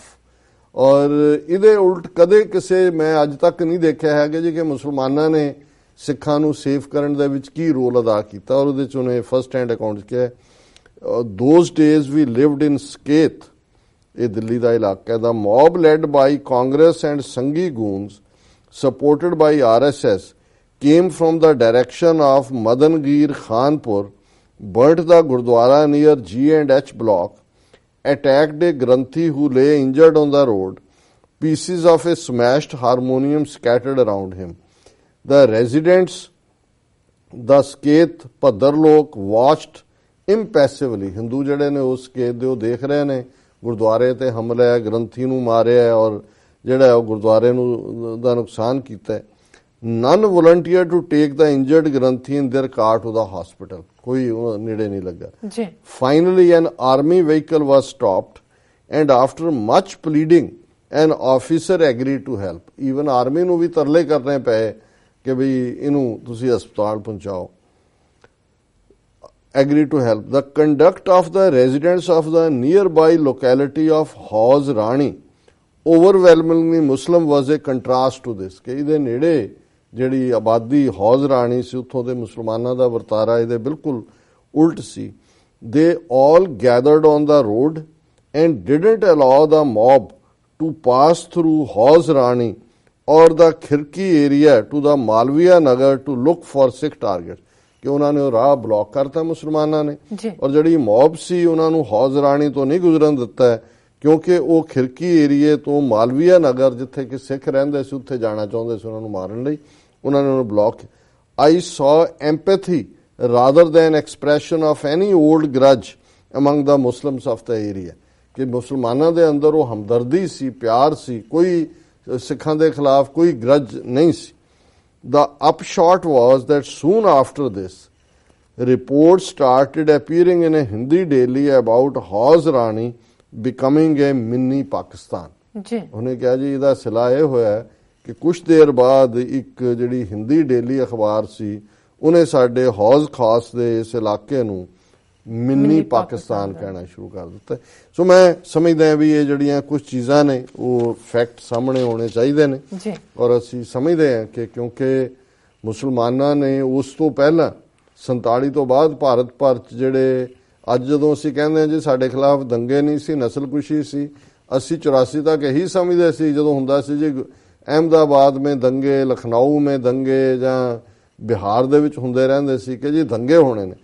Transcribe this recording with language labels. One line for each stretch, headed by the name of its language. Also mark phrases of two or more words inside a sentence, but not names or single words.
Punjabi: ਔਰ ਇਹਦੇ ਉਲਟ ਕਦੇ ਕਿਸੇ, ਮੈਂ ਅੱਜ ਤੱਕ ਨਹੀਂ ਦੇਖਿਆ ਹੈ ਕਿ ਜੀ ਕਿ ਮੁਸਲਮਾਨਾਂ ਨੇ ਸਿੱਖਾਂ ਨੂੰ ਸੇਫ ਕਰਨ ਦੇ ਵਿੱਚ ਕੀ ਰੋਲ ਅਦਾ ਕੀਤਾ, ਔਰ ਉਹਦੇ 'ਚ ਉਹਨੇ
English: first hand account
Punjabi: 'ਚ ਕਿਹਾ
English: those days we lived in Saket,
Punjabi: ਇਹ ਦਿੱਲੀ ਦਾ ਇਲਾਕਾ ਹੈ,
English: the mob led by Congress and Sanghi goons supported by RSS came from the direction of Madangir Khanpur, burnt the Gurdwara near G&H block, attacked a Granthi who lay injured on the road, pieces of a smashed harmonium scattered around him. The residents, the Sket Padarlok, watched impassively.
Punjabi: Hindu ਜਿਹੜੇ ਨੇ ਉਸ ਸਕੇਤ ਦੇ ਉਹ ਦੇਖ ਰਹੇ ਨੇ ਗੁਰਦੁਆਰੇ ਤੇ ਹਮਲਾ ਹੈ, ਗ੍ਰੰਥੀ ਨੂੰ ਮਾਰਿਆ ਔਰ ਜਿਹੜਾ ਉਹ ਗੁਰਦੁਆਰੇ ਨੂੰ ਦਾ ਨੁਕਸਾਨ ਕੀਤਾ।
English: none volunteer to take the injured Granthi in their car to the hospital,
Punjabi: ਕੋਈ ਨੇੜੇ ਨਹੀਂ ਲੱਗਾ।
English: finally an army vehicle was stopped and after much pleading an officer agree to help.
Punjabi: ਈਵਨ ਆਰਮੀ ਨੂੰ ਵੀ ਤਰਲੇ ਕਰਨੇ ਪਏ ਕਿ ਬਈ ਇਹਨੂੰ ਤੁਸੀਂ ਹਸਪਤਾਲ ਪਹੁੰਚਾਓ।
English: agree to help. the conduct of the residents of the near by locality of Hauz Rani overwhelmingly Muslim was a contrast to this,
Punjabi: ਕਿ ਇਹਦੇ ਨੇੜੇ ਜਿਹੜੀ ਆਬਾਦੀ ਹੌਜ਼ ਰਾਣੀ ਸੀ ਉੱਥੋਂ ਦੇ ਮੁਸਲਮਾਨਾਂ ਦਾ ਵਰਤਾਰਾ ਇਹਦੇ ਬਿਲਕੁਲ ਉਲਟ ਸੀ।
English: They all gathered on the road and didn't allow the mob to pass through Hauze Rani or the Khirki area to the Malviya Nagar to look for Sikh targets,
Punjabi: ਕਿ ਉਹਨਾਂ ਨੇ ਉਹ ਰਾਹ ਬਲੌਕ ਕਰਤਾ ਮੁਸਲਮਾਨਾਂ ਨੇ, ਔਰ ਜਿਹੜੀ ਮੌਬ ਸੀ ਉਹਨਾਂ ਨੂੰ ਹੌਜ਼ ਰਾਣੀ ਤੋਂ ਨਹੀਂ ਗੁਜ਼ਰਨ ਦਿੱਤਾ ਕਿਉਂਕਿ ਉਹ ਖਿਰਕੀ ਏਰੀਏ ਤੋਂ ਮਾਲਵੀਆ ਨਗਰ ਜਿੱਥੇ ਕਿ ਸਿੱਖ ਰਹਿੰਦੇ ਸੀ ਉੱਥੇ ਜਾਣਾ ਚਾਹੁੰਦੇ ਸੀ ਉਹਨਾਂ ਨੂੰ ਮਾਰਨ ਲਈ, ਉਹਨਾਂ ਨੇ ਉਹਨੂੰ ਬਲੌਕ।
English: I saw empathy rather than expression of any old grudge among the Muslims of the area,
Punjabi: ਕਿ ਮੁਸਲਮਾਨਾਂ ਦੇ ਅੰਦਰ ਉਹ ਹਮਦਰਦੀ ਸੀ, ਪਿਆਰ ਸੀ, ਕੋਈ ਸਿੱਖਾਂ ਦੇ ਖਿਲਾਫ ਕੋਈ ਗਰਜ ਨਹੀਂ ਸੀ।
English: The upshot was that soon after this, reports started appearing in a Hindi daily about Hauze Rani becoming a mini Pakistan.
Punjabi: ਉਹਨੇ ਕਿਹਾ ਜੀ ਇਹਦਾ ਸਿਲਾ ਇਹ ਹੋਇਆ ਕਿ ਕੁਝ ਦੇਰ ਬਾਅਦ ਇੱਕ ਜਿਹੜੀ ਹਿੰਦੀ ਡੇਲੀ ਅਖਬਾਰ ਸੀ ਉਹਨੇ ਸਾਡੇ ਹੌਜ਼ ਖਾਸ ਦੇ ਇਸ ਇਲਾਕੇ ਨੂੰ ਮਿੰਨੀ ਪਾਕਿਸਤਾਨ ਕਹਿਣਾ ਸ਼ੁਰੂ ਕਰ ਦਿੱਤਾ। ਸੋ ਮੈਂ ਸਮਝਦਾ ਵੀ ਇਹ ਜਿਹੜੀਆਂ ਕੁਝ ਚੀਜ਼ਾਂ ਨੇ ਉਹ ਫੈਕਟ ਸਾਹਮਣੇ ਆਉਣੇ ਚਾਹੀਦੇ ਨੇ, ਔਰ ਅਸੀਂ ਸਮਝਦੇ ਹਾਂ ਕਿ ਕਿਉਂਕਿ ਮੁਸਲਮਾਨਾਂ ਨੇ ਉਸ ਤੋਂ ਪਹਿਲਾਂ 47 ਤੋਂ ਬਾਅਦ ਭਾਰਤ ਭਰ 'ਚ ਜਿਹੜੇ ਅੱਜ ਜਦੋਂ ਅਸੀਂ ਕਹਿੰਦੇ ਹਾਂ ਜੀ ਸਾਡੇ ਖਿਲਾਫ ਦੰਗੇ ਨਹੀਂ ਸੀ, ਨਸਲਕੁਸ਼ੀ ਸੀ, ਅਸੀਂ 84 ਤੱਕ ਇਹੀ ਸਮਝਦੇ ਸੀ ਜਦੋਂ ਹੁੰਦਾ ਸੀ ਜੀ ਅਹਿਮਦਾਬਾਦ ਮੇਂ ਦੰਗੇ, ਲਖਨਊ ਮੇਂ ਦੰਗੇ ਜਾਂ ਬਿਹਾਰ ਦੇ ਵਿੱਚ ਹੁੰਦੇ ਰਹਿੰਦੇ ਸੀ ਕਿ ਜੀ ਦੰਗੇ ਹੋਣੇ ਨੇ।